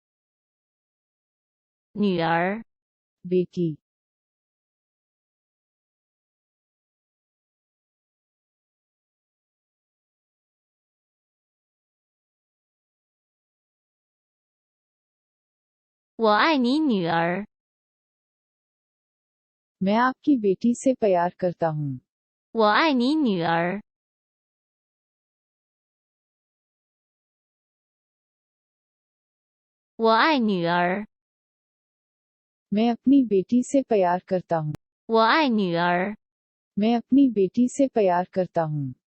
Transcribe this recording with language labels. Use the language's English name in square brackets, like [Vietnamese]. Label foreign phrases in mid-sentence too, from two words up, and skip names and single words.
[Urdu] बेटी [Chinese] 我爱你女儿。 [Urdu] میں آپ کی بیٹی سے پیار کرتا ہوں. [Chinese] 我爱你女儿。 我爱女儿。 [Urdu] میں اپنی بیٹی سے پیار کرتا ہوں. [Chinese] 我爱女儿。 [Urdu] میں اپنی بیٹی سے پیار کرتا ہوں.